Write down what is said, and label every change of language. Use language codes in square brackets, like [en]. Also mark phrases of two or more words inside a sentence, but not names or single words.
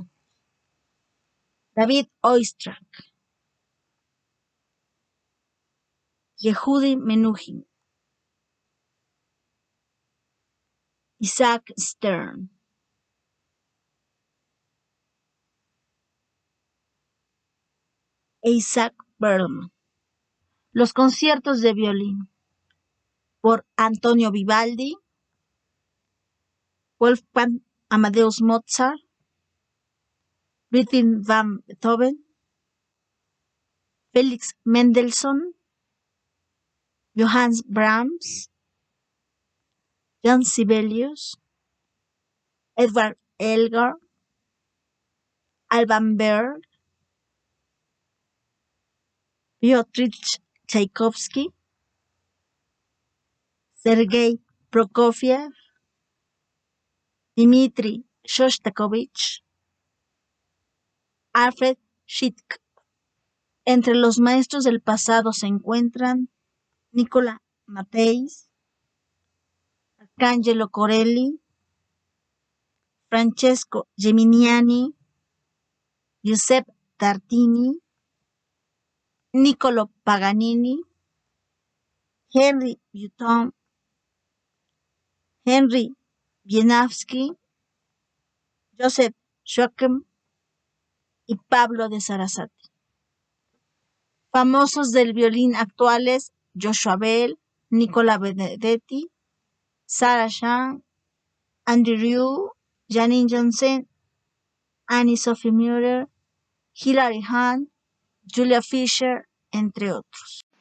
[es] David Oistrakh, Yehudi Menuhin, Isaac Stern, Isaac Berlin. Los conciertos de violín por Antonio Vivaldi, Wolfgang Amadeus Mozart, Ludwig van Beethoven, Felix Mendelssohn, Johannes Brahms, John Sibelius, Edward Elgar, Alban Berg, Piotr Tchaikovsky, Sergei Prokofiev, Dmitri Shostakovich, Alfred Schick. Entre los maestros del pasado se encuentran Nicola Matteis, Arcangelo Corelli, Francesco Geminiani, Giuseppe Tartini, Niccolo Paganini, Henry Button, Henry Wieniawski, Joseph Joachim y Pablo de Sarasate. Famosos del violín actuales: Joshua Bell, Nicola Benedetti, Sarah Chang, Andy Rieu, Janine Johnson, Annie Sophie Muller, Hilary Hahn, Julia Fisher, entre otros.